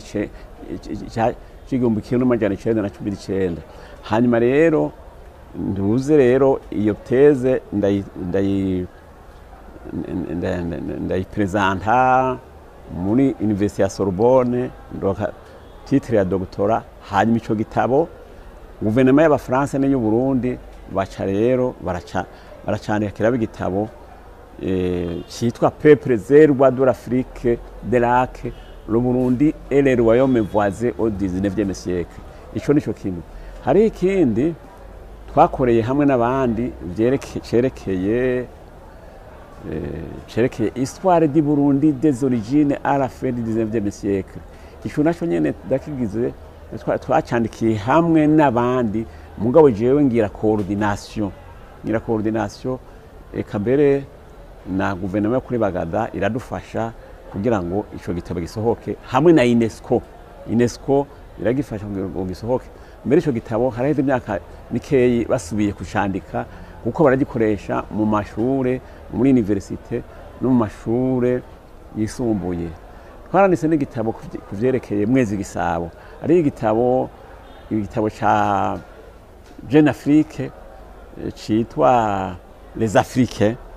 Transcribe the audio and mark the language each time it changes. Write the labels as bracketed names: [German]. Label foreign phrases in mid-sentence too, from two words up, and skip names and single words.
[Rundi] 1919 hanyuma rero nduze rero iyo teze ndayipresenta muri Université ya Sorbonne ndoka titre ya doctorat hanyuma ico gitabo guverinoma y'Abafaransa n'yu Burundi baca rero baracandikira b'igitabo cyitwa Peuples et rois de l'Afrique de Lac le Burundi et les royaumes voisins au 19e siècle ico nico kintu hari ikindi twakoreye hamwe n'abandi cerekeye histoire du Burundi des origines à la fin du 19e siècle ico naco nyene dakigize twacandikiye hamwe n'abandi mugabo jewe ngira coordination eka mbere na guverinoma kuri Bagaza iradufasha kugira ngo ico gitabo gisohoke hamwe na UNESCO iragifasha ngo gisohoke mbere ico gitabo haraheze imyaka mikeyi basubiye kucandika kuko baragikoresha mu mashure muri universite no mu mashure yisumbuye twaranditse n'igitabo kuvyerekeye Mwezi Gisabo ari igitabo ca Jeune Afrique citwa Les Africains